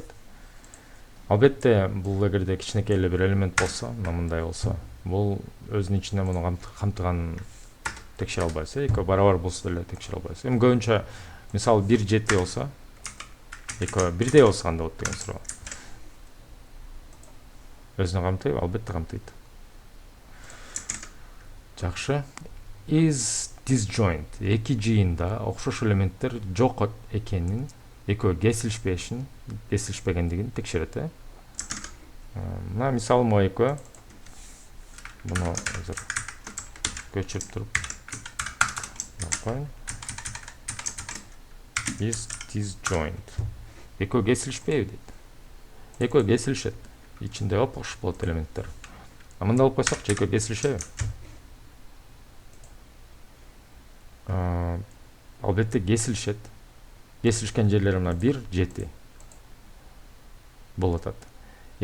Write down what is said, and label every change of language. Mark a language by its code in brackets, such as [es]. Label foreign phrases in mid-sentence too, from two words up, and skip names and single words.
[ky] Албетте бул эгерде кичинекей эле бир элемент болсо, мындай болсо, бул өзүнүн ичинде муну камтыганын текшере албайсыз. Экөө барабар болсо деле текшере албайсыз. Эми көбүнчө мисалы 1 7 болсо, экөө бирдей болсо кандай болот деген суроо. Өзүнө камтыйбы? Албетте камтыйт. Жакшы. [en] Is disjoint. [ky] Эки жыйында окшош элементтер жок экенин, экөө кесилишпегендигин текшерет. Мына мисалы мо экөө. Муну азыр көчүрүп туруп коеюн. [en] Is disjoint. [ky] Экөө кесилишпейби дейт. Экөө кесилишет. Ичинде окшош болот элементтер. Мындай алып койсокчу, экөө кесилишеби? Албетте кесилишет. Кесилишкен жерлери мына 1 7 болуп атат.